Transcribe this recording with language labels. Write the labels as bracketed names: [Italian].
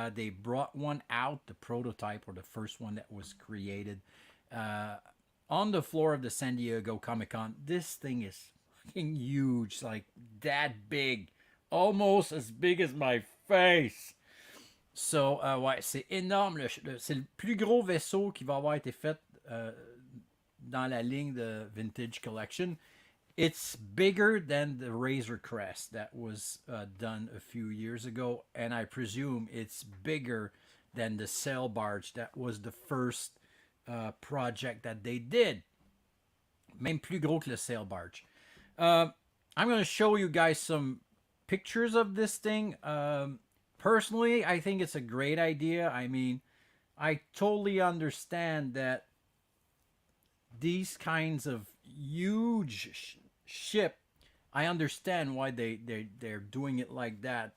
[English] They brought one out, the prototype or the first one that was created on the floor of the San Diego Comic-Con. This thing is fucking huge, like that big, almost as big as my face. [French] So, ouais, c'est énorme. C'est le plus gros vaisseau qui va avoir été fait dans la ligne de Vintage Collection. [English] It's bigger than the Razor Crest that was done a few years ago, and I presume it's bigger than the sail barge that was the first project that they did. [French] Même plus gros que le sail barge. [English] I'm going to show you guys some pictures of this thing. Personally, I think it's a great idea. I mean, I totally understand that these kinds of huge ship, I understand why they're doing it like that.